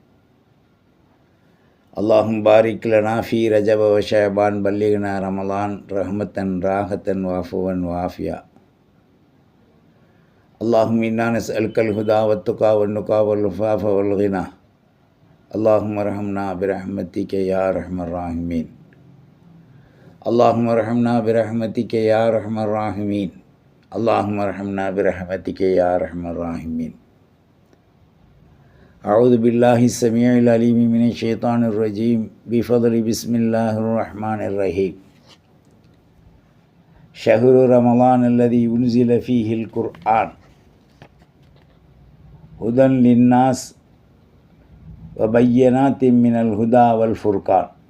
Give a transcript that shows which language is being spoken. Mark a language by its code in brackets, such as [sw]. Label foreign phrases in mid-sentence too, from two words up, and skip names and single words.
[ar] اللهم بارك لنا في رجب و شعبان وبلغنا رمضان رحمة وراحة وعفوا وعافية. اللهم إنا نسألك الهدى والتقى والنقى والعفاف والغنى. اللهم ارحمنا برحمتك يا أرحم الراحمين. اللهم ارحمنا برحمتك يا أرحم الراحمين. اللهم ارحمنا برحمتك يا ارحم الراحمين. اعوذ بالله السميع العليم من الشيطان الرجيم بفضل بسم الله الرحمن الرحيم. شهر رمضان الذي انزل فيه القرآن هدى للناس وبينات من الهدى والفرقان.